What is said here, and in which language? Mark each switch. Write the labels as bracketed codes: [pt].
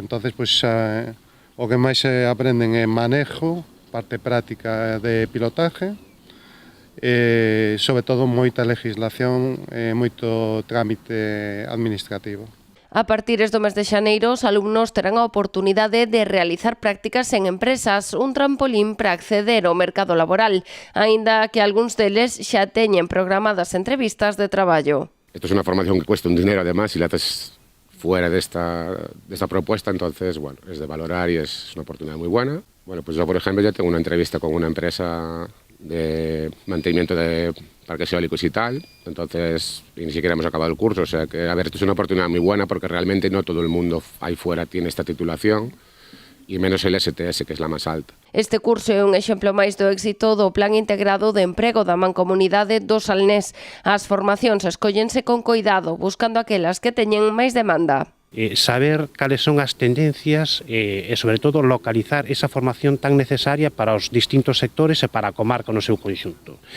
[gl] Entonces, pois, o que máis se aprenden é manejo, parte práctica de pilotaje, e, sobre todo, moita legislación e moito trámite administrativo. A partir do mes de xaneiro, os alumnos terán a oportunidade de realizar prácticas en empresas, un trampolín para acceder ao mercado laboral, aínda que algúns deles xa teñen programadas entrevistas de traballo. [es] Esto es una formación que cuesta un dinero, además, si la haces fuera de esta propuesta, entonces, bueno, es de valorar y es una oportunidad muy buena. Bueno, pues yo, por ejemplo, ya tengo una entrevista con una empresa de mantenimiento de parques eólicos y tal, entonces ni siquiera hemos acabado el curso, o sea que, a ver, esto es una oportunidad muy buena porque realmente no todo el mundo ahí fuera tiene esta titulación y menos el STS, que es la más alta. [gl] Este curso é un exemplo máis do éxito do Plan Integrado de Emprego da Mancomunidade do Salnés. As formacións escóllense con coidado, buscando aquelas que teñen máis demanda. Saber cales son as tendencias e, sobre todo, localizar esa formación tan necesaria para os distintos sectores e para a comarca no seu conxunto.